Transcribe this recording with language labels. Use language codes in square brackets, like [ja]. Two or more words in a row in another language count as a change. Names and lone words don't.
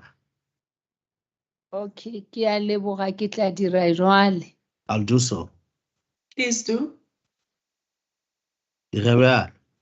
[nso] Okay, ke a leboga ke tla dira jwale. [en] I'll do so. Please do. [nso] Dire bjalo.